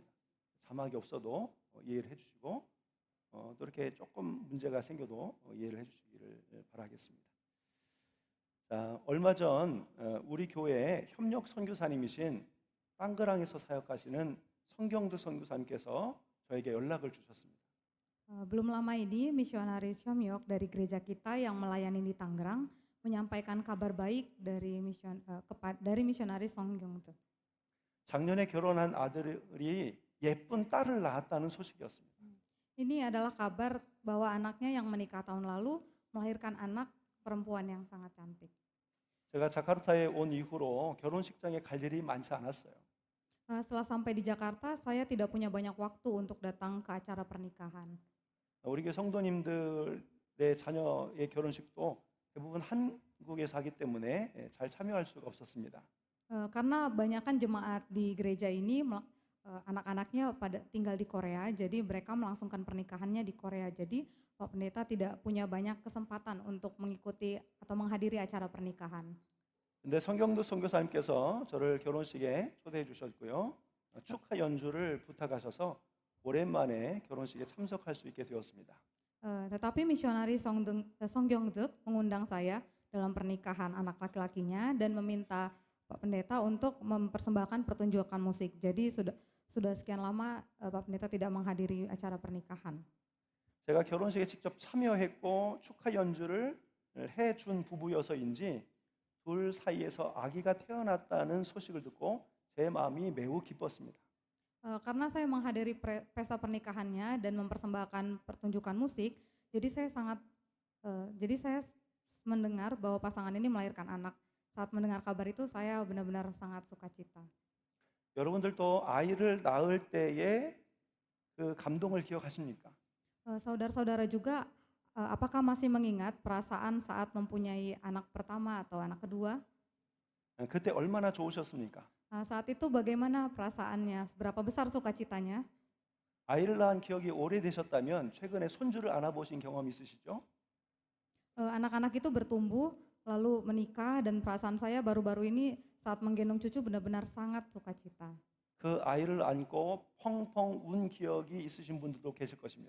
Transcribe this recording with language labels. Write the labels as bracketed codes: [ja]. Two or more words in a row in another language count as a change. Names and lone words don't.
[ko] 자막이 없어도 이해를 해주시고 또 이렇게 조금 문제가 생겨도 이해를 해주시기를 바라겠습니다. 자, 얼마 전 우리 교회 협력 선교사님이신 땅그랑에서 사역하시는 성경두 선교사님께서 저에게 연락을 주셨습니다. [id] Belum lama ini misionaris Hyomyok dari gereja kita yang melayani di Tangerang menyampaikan kabar baik dari misionaris Songyongdu. [ko] 작년에 결혼한 아들이 예쁜 딸을 낳았다는 소식이었습니다. [id] Ini adalah kabar bahwa anaknya yang menikah tahun lalu melahirkan anak perempuan yang sangat cantik. [ko] 제가 자카르타에 온 이후로 결혼식장에 갈 일이 많지 않았어요. [id] Setelah sampai di Jakarta, saya tidak punya banyak waktu untuk datang ke acara pernikahan. [ko] 우리 교회 성도님들의 자녀의 결혼식도 대부분 한국에서 하기 때문에 잘 참여할 수가 없었습니다. [id] Karena banyakan jemaat di gereja ini anak-anaknya pada tinggal di Korea, jadi mereka melangsungkan pernikahannya di Korea. Jadi Pak Pendeta tidak punya banyak kesempatan untuk mengikuti atau menghadiri acara pernikahan. [ko] 근데 성경도 선교사님께서 저를 결혼식에 초대해 주셨고요. 축하 연주를 부탁하셔서 오랜만에 결혼식에 참석할 수 있게 되었습니다. [id] Tetapi misionaris Songyongdeuk mengundang saya dalam pernikahan anak laki-lakinya dan meminta Pak Pendeta untuk mempersembahkan pertunjukan musik. Jadi sudah sekian lama Pak Pendeta tidak menghadiri acara pernikahan. [ko] 제가 결혼식에 직접 참여했고 축하 연주를 해준 부부여서인지 둘 사이에서 아기가 태어났다는 소식을 듣고 제 마음이 매우 기뻤습니다. [id] Karena saya menghadiri pesta pernikahannya dan mempersembahkan pertunjukan musik, jadi saya mendengar bahwa pasangan ini melahirkan anak. Saat mendengar kabar itu saya benar-benar sangat sukacita. [ko] 여러분들도 아이를 낳을 때의 그 감동을 기억하십니까? [id] Saudara-saudara juga, apakah masih mengingat perasaan saat mempunyai anak pertama atau anak kedua? [ko] 그때 얼마나 좋으셨습니까? [id] Saat itu bagaimana perasaannya? Seberapa besar sukacitanya? [ko] 아이를 낳은 기억이 오래되셨다면 최근에 손주를 안아보신 경험 있으시죠? [id] Anak-anak itu bertumbuh, lalu menikah, dan perasaan saya baru-baru ini saat menggendong cucu benar-benar sangat sukacita. [ko] 그 아이를 안고 펑펑 운 기억이 있으신 분들도 계실 것입니다.